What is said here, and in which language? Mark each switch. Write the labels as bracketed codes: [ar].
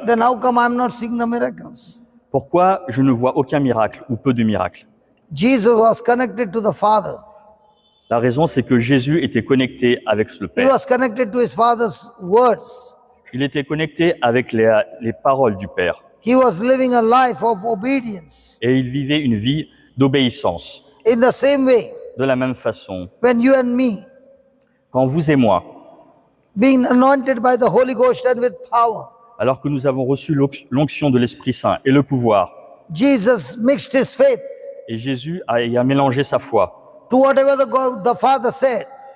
[en] then how come I'm not seeing the miracles? [fr] pourquoi je ne vois aucun miracle ou peu de miracles? [en] Jesus was connected to the Father. [fr] La raison, c'est que Jésus était connecté avec le [en] He [fr] Père. [en] was connected to his Father's words. [fr] Il était connecté avec les paroles du Père. [en] He was living a life of obedience. [fr] Et il vivait une vie d'obéissance. [en] In the same way, [fr] De la même façon, [en] when you and me, [fr] quand vous et moi, [en] being anointed by the Holy Ghost and with power, [fr] alors que nous avons reçu l'onction de l'Esprit Saint et le pouvoir, [en] Jesus mixed his faith [fr] et Jésus a mélangé sa foi [en] to whatever the Father said.